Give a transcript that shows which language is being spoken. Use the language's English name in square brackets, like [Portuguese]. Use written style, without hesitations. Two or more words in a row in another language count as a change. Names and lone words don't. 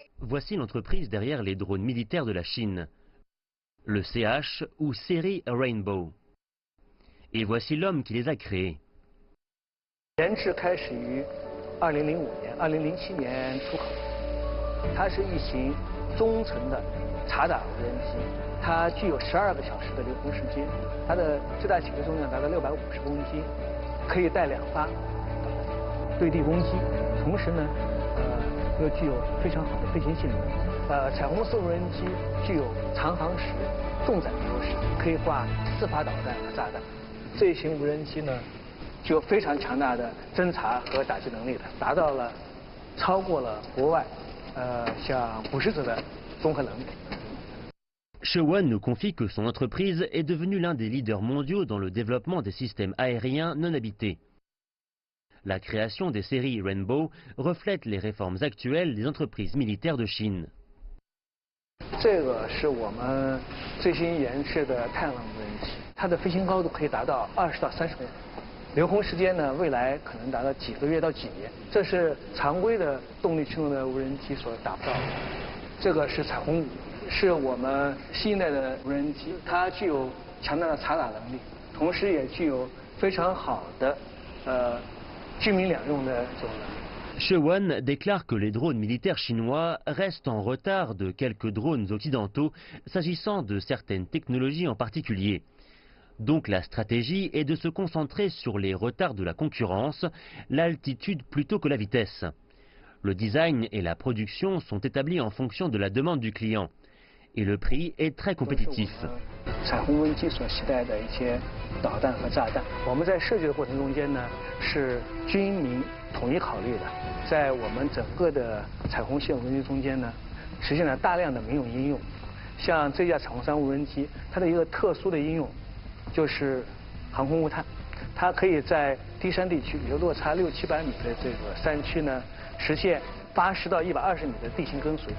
[French] voici l'entreprise derrière les drones militaires de la Chine, le CH ou série Rainbow. Et voici l'homme qui les a créés. [Chinese] 研制开始于2005年、2007年出口，它是一型中程的察打无人机，它具有12个小时的留空时间，它的最大起飞重量达到650公斤，可以带2发对地攻击，同时呢，又具有非常好的飞行性能。彩虹4无人机具有长航时、重载的优势，可以挂4发导弹和炸弹。这一型无人机呢，具有非常强大的侦察和打击能力的，达到了超过了国外像捕食者的综合能力。 [French] Shewan nous confie que son entreprise est devenue l'un des leaders mondiaux dans le développement des systèmes aériens non habités. La création des séries Rainbow reflète les réformes actuelles des entreprises militaires de Chine. [Chinese] 这个是我们最新研制的太阳能无人机，它的飞行高度可以达到20到30米，留空时间呢，未来可能达到几个月到几年，这是常规的动力驱动的无人机所达不到的。这个是彩虹5，是我们新一代的无人机，它具有强大的察打能力，同时也具有非常好的军民两用的这种能力。 [French] Shewan déclare que les drones militaires chinois restent en retard de quelques drones occidentaux s'agissant de certaines technologies en particulier. Donc la stratégie est de se concentrer sur les retards de la concurrence, l'altitude plutôt que la vitesse. Le design et la production sont établis en fonction de la demande du client. Et le prix est très compétitif. [Chinese] 彩虹无人机所携带的一些导弹和炸弹，我们在设计的过程中间呢，是军民统一考虑的。在我们整个的彩虹系无人机中间呢，实现了大量的民用应用。像这架彩虹3无人机，它的一个特殊的应用就是航空雾探，它可以在低山地区，比如落差600-700米的这个山区呢，实现80到120米的地形跟随。